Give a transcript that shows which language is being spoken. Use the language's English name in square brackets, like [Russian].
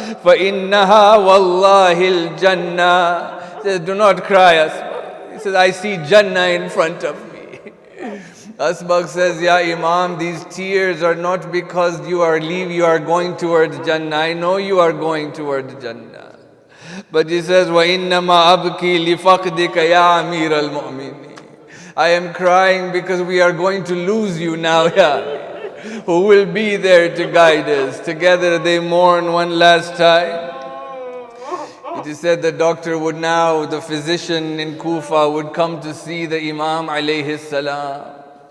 [Arabic] فَإِنَّهَا وَاللَّهِ الْجَنَّةِ. [English] He says, do not cry, Asbaq. He says, I see Jannah in front of me. Asbaq says, Ya Imam, these tears are not because you are going towards Jannah. I know you are going towards Jannah. But he says, [Arabic] وَإِنَّمَا أَبْكِي لِفَقْدِكَ يَا أَمِيرَ الْمُؤْمِنِينَ. [English] I am crying because we are going to lose you now, Ya. Who will be there to guide us? Together they mourn one last time. It is said the doctor would now, the physician in Kufa would come to see the Imam alayhi salam.